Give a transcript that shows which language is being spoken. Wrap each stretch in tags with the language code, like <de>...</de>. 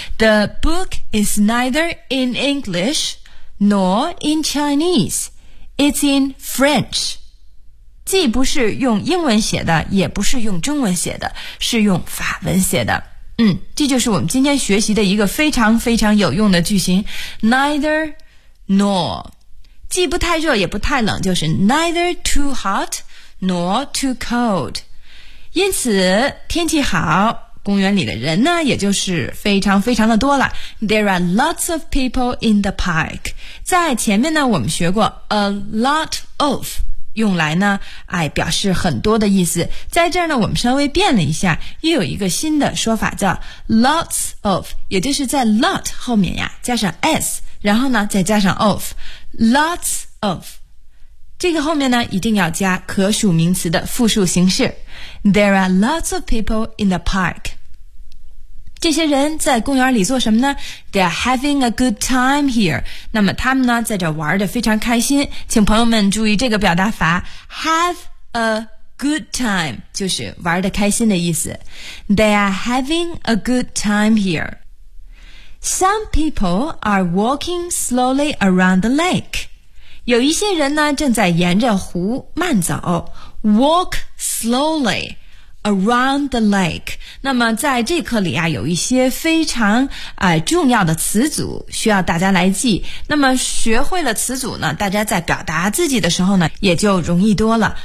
<en>The book is neither in English nor in Chinese, it's in French.</en> <zh>既不是用英文写的也不是用中文写的，是用法文写的。嗯，这就是我们今天学习的一个非常非常有用的句型 neither nor， 既不太热也不太冷，就是</zh> <en>neither too hot nor too cold。</en> <zh>因此天气好，公园里的人呢也就是非常非常的多了。</zh> <en>There are lots of people in the park。</en> <zh>在前面呢我们学过 a lot of，用来呢，哎，表示很多的意思。在这儿呢，我们稍微变了一下，又有一个新的说法叫 lots of， 也就是在 lot 后面呀，加上 s， 然后呢，再加上 of， lots of。这个后面呢，一定要加可数名词的复数形式。</zh> <en>There are lots of people in the park。</en> <zh>这些人在公园里做什么呢？</zh> <en>They are having a good time here。</en> <zh>那么他们呢在这玩得非常开心，请朋友们注意这个表达法，</zh> <en>Have a good time</en> <zh>就是玩得开心的意思。</zh> <en>They are having a good time here。 Some people are walking slowly around the lake。</en> <zh>有一些人呢正在沿着湖慢走。</zh> <en>Walk slowlyAround the lake。</en> <zh>那么在这课里啊，有一些非常重要的词组需要大家来记。那么学会了词组呢，大家在表达自己的时候呢也就容易多了。</zh>